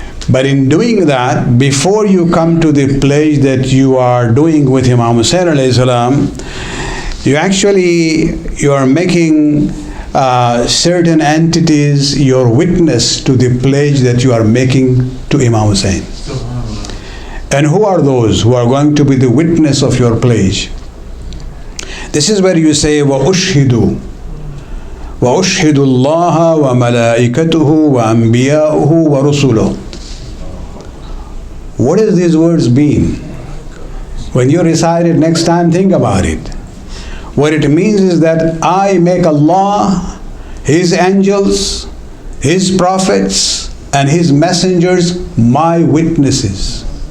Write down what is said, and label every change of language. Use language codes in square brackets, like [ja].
[en] But in doing that, before you come to the pledge that you are doing with Imam Hussain alayhi salam, you are making certain entities your witness to the pledge that you are making to Imam Hussain. And who are those who are going to be the witness of your pledge? This is where you say, [ar] وَأُشْهِدُ اللَّهَ وَمَلَائِكَتُهُ وَأَنْبِيَاؤُهُ وَرُسُلُهُ. [en] What does these words mean? When you recite it next time, think about it. What it means is that I make Allah, His angels, His prophets, and His messengers my witnesses.